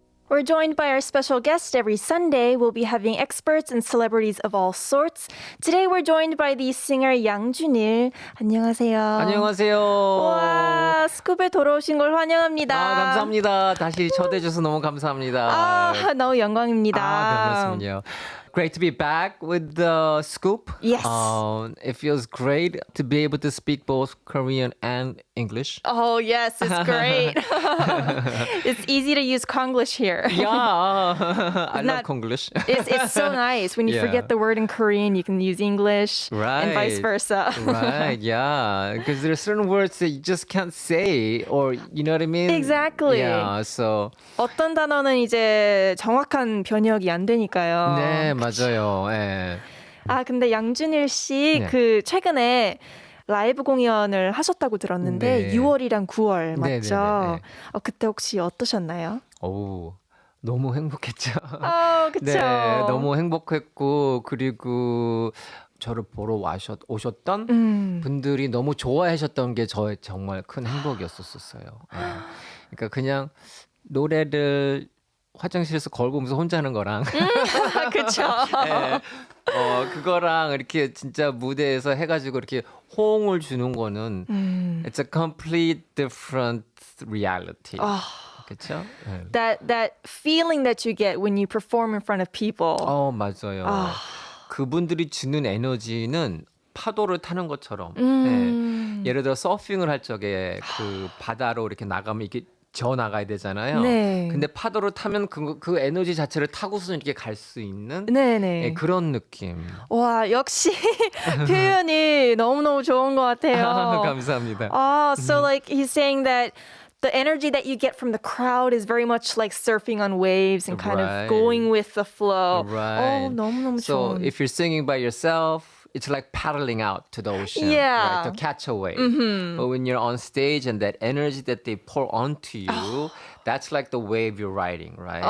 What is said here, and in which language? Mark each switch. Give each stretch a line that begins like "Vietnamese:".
English: We're joined by our special guest every Sunday. We'll be having experts and celebrities of all sorts. Today we're joined by the singer 양준일.
Korean: 안녕하세요. 안녕하세요. 와, 스쿱에 돌아오신 걸 환영합니다. 감사합니다. 다시 초대해주셔서 너무 감사합니다. 너무 영광입니다. 별 말씀은요.
English: Great to be back with the Scoop. Yes. It feels great to be able to speak both Korean and English. Oh, yes, it's great. It's easy to use Konglish here. Yeah, I love Konglish. It's so nice. When you forget the word in Korean, you can use English and vice versa. Right, yeah. Because there are certain words that you just can't say or, you know what I mean? Exactly. Yeah, so.
Korean: 어떤 단어는 이제 정확한 번역이 안 되니까요. 네, 맞아요. 네. 근데 양준일 씨, 최근에 라이브 공연을 하셨다고 들었는데, 6월이랑 9월, 맞죠? 그때 혹시 어떠셨나요? 너무 행복했죠. 그쵸. 네, 너무 행복했고, 그리고 저를 보러 오셨던 분들이 너무 좋아하셨던 게 저의 정말 큰 행복이었었어요. 그러니까 그냥 노래를 화장실에서 걸고 오면서 혼자 하는 거랑 그쵸. 네. 그거랑 이렇게 진짜 무대에서 해가지고 이렇게 호응을 주는 거는
English: It's a complete different reality.
Korean: 그쵸?
English: That feeling that you get when you perform in front of people.
Korean: 맞아요. 그분들이 주는 에너지는 파도를 타는 것처럼 네. 예를 들어 서핑을 할 적에 그 바다로 이렇게 나가면 이게 저 나가야 되잖아요. 네. 근데 파도를 타면 그 에너지 자체를 타고서 이렇게 갈 수 있는 네네. 그런 느낌. 와, 역시 표현이 너무너무 좋은 것 같아요. 감사합니다.
English: So like he's saying that the energy that you get from the crowd is very much like surfing on waves and kind of going with the flow. Right.
Korean: 너무너무
English: So
Korean: 좋은.
English: if you're singing by yourself, it's like paddling out to the ocean, right, to catch a wave. But when you're on stage and that energy that they pour onto you, that's like the wave you're riding, right?